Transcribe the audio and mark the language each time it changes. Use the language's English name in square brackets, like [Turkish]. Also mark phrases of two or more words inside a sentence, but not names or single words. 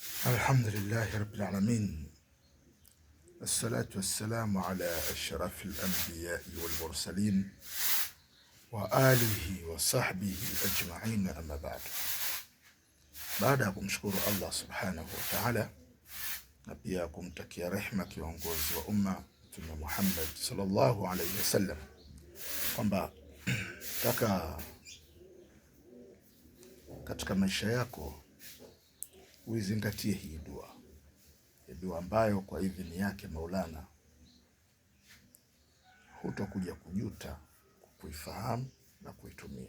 [Arabic] الحمد لله رب العالمين، الصلاة والسلام على أشرف الأنبياء والمرسلين وآله وصحبه أجمعين، أما بعد. [Swahili] Baada ya kumshukuru Allah [Arabic] سبحانه وتعالى [Swahili] na pia kumtakia rehma kiongozi wa umma Mtume Muhammad [Arabic] صلى الله عليه وسلم, [Swahili] kwamba katika maisha yako uizingatie hii dua ambayo kwa idhini yake Maulana hutokuja kujuta kuifahamu na kuitumia.